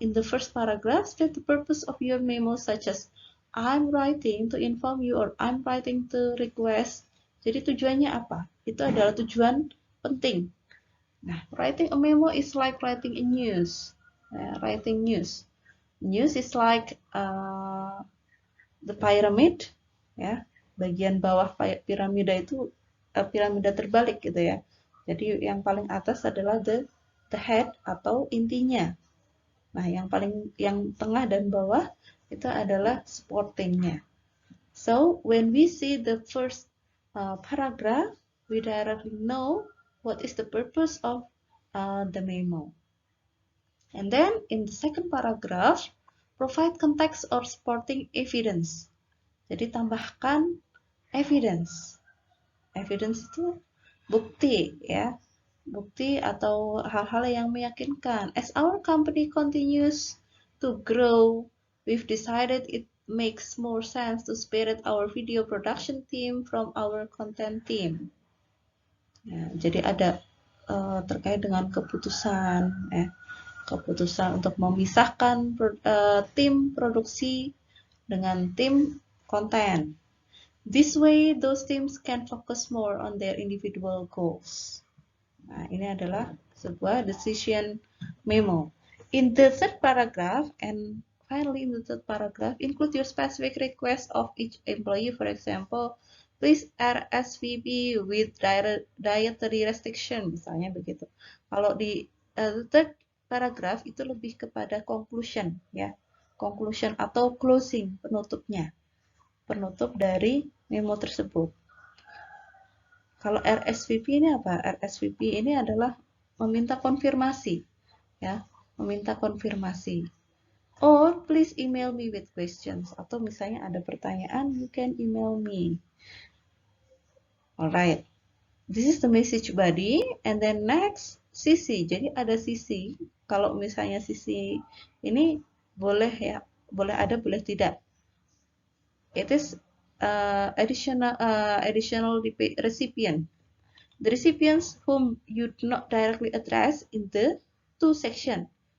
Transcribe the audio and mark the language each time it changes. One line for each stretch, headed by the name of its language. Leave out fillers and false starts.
English: In the first paragraph, state the purpose of your memo, such as I'm writing to inform you or I'm writing to request.
Indonesian: Jadi tujuannya apa? Itu adalah tujuan penting.
English: Nah, writing a memo is like writing a news. Writing news. News is like the pyramid, ya.
Indonesian: Bagian bawah piramida itu piramida terbalik gitu, ya. Jadi yang paling atas adalah the head atau intinya. Nah, yang tengah dan bawah itu adalah supportingnya.
English: So when we see the first paragraph, we directly know what is the purpose of the memo. And then in the second paragraph, provide context or supporting evidence.
Indonesian: Jadi tambahkan evidence. Evidence itu bukti, ya. Bukti atau hal-hal yang meyakinkan.
English: As our company continues to grow, we've decided it makes more sense to separate our video production team from our content team.
Indonesian: Ya, jadi ada terkait dengan keputusan, keputusan untuk memisahkan tim produksi dengan tim content.
English: This way, those teams can focus more on their individual goals.
Indonesian: Nah, ini adalah sebuah decision memo.
English: In the third paragraph, and finally in the third paragraph, include your specific request of each employee. For example, please RSVP with dietary restriction,
Indonesian: misalnya begitu. Kalau di third paragraph itu lebih kepada conclusion, ya, conclusion atau closing, penutupnya, penutup dari memo tersebut. Kalau RSVP ini apa? RSVP ini adalah meminta konfirmasi, ya, meminta konfirmasi.
English: Or please email me with questions.
Indonesian: Atau misalnya ada pertanyaan,
English: you can email me. Alright, this is the message body, and then next CC.
Indonesian: Jadi ada CC. Kalau misalnya CC ini boleh ya, boleh ada, boleh tidak.
English: It is additional recipient. The recipients whom you do not directly address in the two section.